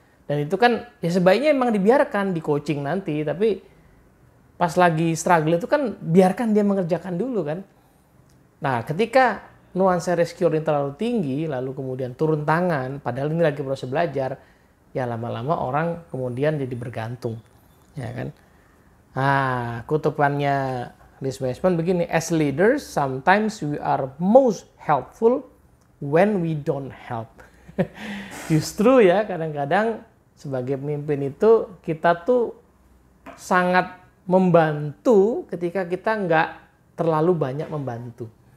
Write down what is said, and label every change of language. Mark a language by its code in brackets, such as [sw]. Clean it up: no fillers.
[id] Dan itu kan ya sebaiknya emang dibiarkan di coaching nanti, tapi pas lagi struggle itu kan biarkan dia mengerjakan dulu kan. Nah, ketika nuansa rescue ini terlalu tinggi, lalu kemudian turun tangan, padahal ini lagi proses belajar, ya lama-lama orang kemudian jadi bergantung, ya kan. Nah, kutupannya [en] Liz Wiseman [id] begini, [en] as leaders, sometimes we are most helpful when we don't help. [id] Justru ya, kadang-kadang sebagai pemimpin itu kita tuh sangat membantu ketika kita nggak terlalu banyak membantu.